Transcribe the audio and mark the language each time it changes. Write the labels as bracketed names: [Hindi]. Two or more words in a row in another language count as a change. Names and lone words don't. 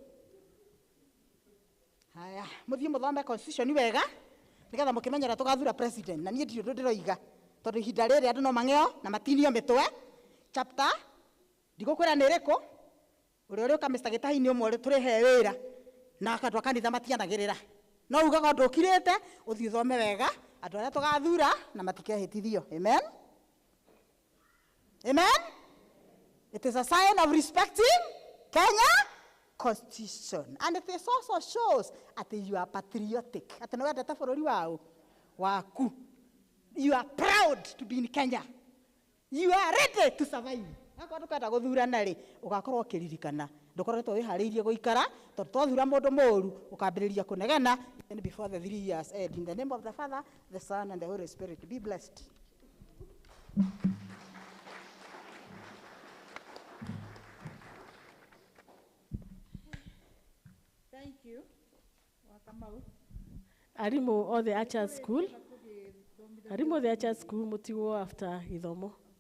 [Kikuyu] Haya muthie muthome constitution wega nigetha mukimenyera tugathura president na nie ndio ndiroiga tondu ihinda riri andu no mangeo na matinio mitwe chapter ndigukwira ni riku uri ukamista gitahi-ini umwe turihe wira na akandwa kanitha matianagirira no ugaga ndukirite uthii thome wega andu aria tugathura na matikehitithio. Amen, amen. [English] It is a sign of respecting Kenya Constitution, and it is also shows that you are patriotic, [Kikuyu] ati no wendete bururi wao waku, [English] you are proud to be in Kenya, you are ready to survive. [Kikuyu] Akwa ndukenda guthurana ri ugakorwo ukiririkana ndukoretwo wihariirie guikara tondu twathura mundu moru ukambiriria kunegena. [English] And before the 3 years end, in the name of the Father, the Son, and the Holy Spirit, be blessed. Thank you. Welcome. [Kikuyu] Arimo [English] all the Archers School. [Kikuyu] Arimo the Archers School mutiwo after ithomo.